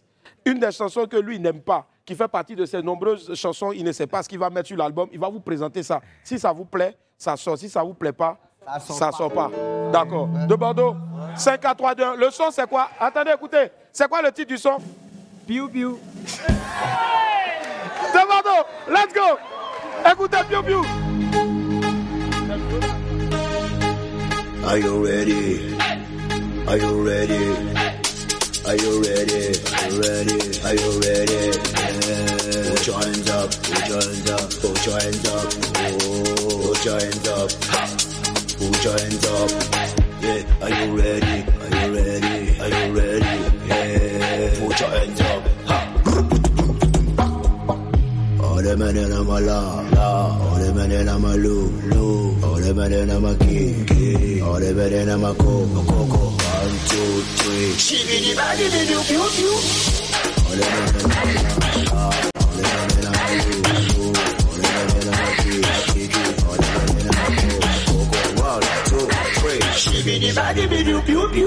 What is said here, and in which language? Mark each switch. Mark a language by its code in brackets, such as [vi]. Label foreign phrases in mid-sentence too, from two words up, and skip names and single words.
[fr] Une des chansons que lui, il n'aime pas. Qui fait partie de ses nombreuses chansons. Il ne sait pas ce qu'il va mettre sur l'album. Il va vous présenter ça. Si ça vous plaît, ça sort. Si ça ne vous plaît pas, ça sort pas. D'accord. De Bordeaux, 5 à 3, 2, 1. Le son, c'est quoi? Attendez, écoutez. C'est quoi le titre du son? Piou, piou. De Bordeaux, [en] let's go. [fr] Écoutez, Piu Piu. [en] Are you ready? Are you ready? Are you ready? Are you ready? Are you ready? Yeah. Put your hands up. Put your hands up. Put your hands up. Oh. Put your hands up. Put your hands up. Yeah. Are you ready? Are you ready? Are you ready? Yeah. Put your hands up. All the men in my la, all the men in my lu, all the men in my key, all the men in my coco. 1, 2, 3. Shibidi badi bidi piu piu. All the men in my la, all the men in my lu, all the men in my key, all the men in my coco. 1, 2, 3. Shibidi badi bidi piu piu.